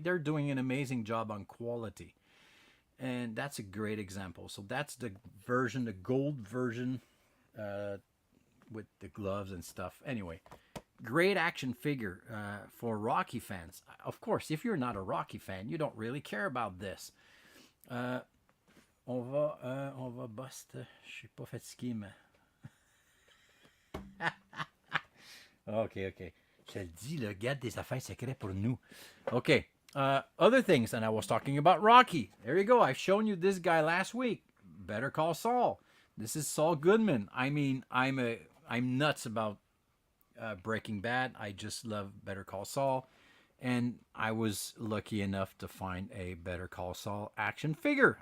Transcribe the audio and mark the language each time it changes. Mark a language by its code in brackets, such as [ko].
[en] They're doing an amazing job on quality. And that's a great example. So that's the version, the gold version with the gloves and stuff. Anyway, great action figure for Rocky fans. Of course, if you're not a Rocky fan, you don't really care about this. [fr] On va bust. Je suis pas fatigué, mais... OK. Je te le dis, le garde des affaires secrètes pour nous. OK. [en] Other things, and I was talking about Rocky. There you go. I've shown you this guy last week. Better Call Saul. This is Saul Goodman. I mean, I'm nuts about Breaking Bad. I just love Better Call Saul. And I was lucky enough to find a Better Call Saul action figure.